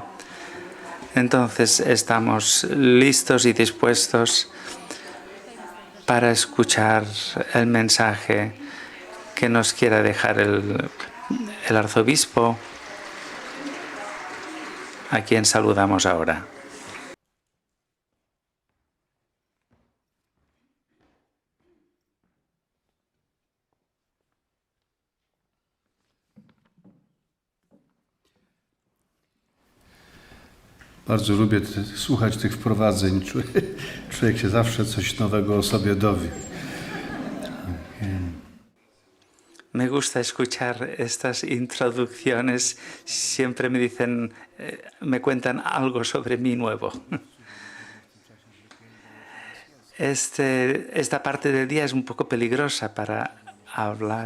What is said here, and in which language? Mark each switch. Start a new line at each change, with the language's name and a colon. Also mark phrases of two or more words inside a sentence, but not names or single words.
Spanish: Entonces estamos listos y dispuestos para escuchar el mensaje que nos quiera dejar el arzobispo, a quien saludamos ahora.
Polish: Bardzo lubię słuchać tych wprowadzeń. Człowiek się zawsze coś nowego o sobie dowie.
Spanish: Me gusta escuchar estas introducciones. Siempre me dicen, me cuentan algo sobre mí nuevo. Esta parte del día es un poco peligrosa para hablar.